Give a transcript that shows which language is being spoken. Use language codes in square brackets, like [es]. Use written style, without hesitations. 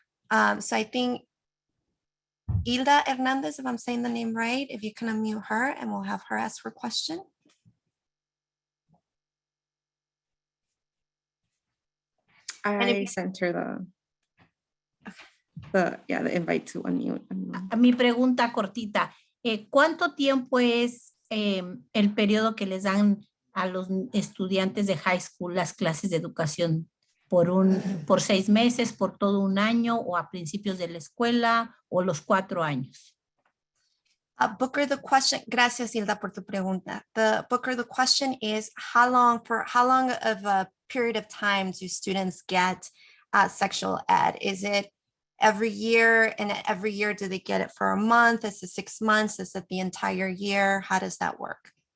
[en] So I think Hilda Hernandez, if I'm saying the name right, if you can unmute her and we'll have her ask her question. I sent her the invite to unmute. [es] A mi pregunta cortita, ¿cuánto tiempo es el periodo que les dan a los estudiantes de high school las clases de educación? ¿Por 6 meses, por todo un año o a principios de la escuela o los 4 años? Booker, [en] the question, [es] gracias Hilda por tu pregunta. [en] Booker, the question is how long of a period of time do students get sexual ed? Is it every year, and every year do they get it for a month? Is it 6 months? Is it the entire year? How does that work?